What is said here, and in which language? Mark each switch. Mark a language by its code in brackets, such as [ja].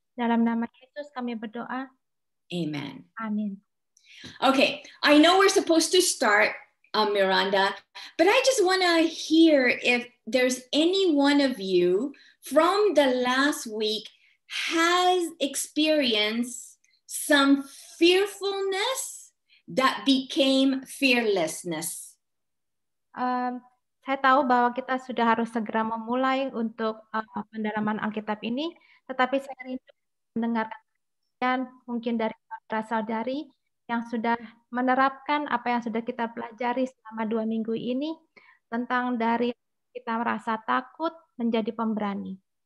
[id] Dalam nama Yesus kami berdoa. Amen. Amin. [en] Okay, I know we're supposed to start, Miranda, but I just want to hear if there's any one of you from the last week has experienced some fearfulness that became fearlessness. [id] Saya tahu bahwa kita sudah harus segera memulai untuk pendalaman Alkitab ini, tetapi saya rindu mendengarkan kalian, mungkin dari saudara-saudari yang sudah menerapkan apa yang sudah kita pelajari selama 2 minggu ini, tentang dari kita merasa takut menjadi pemberani.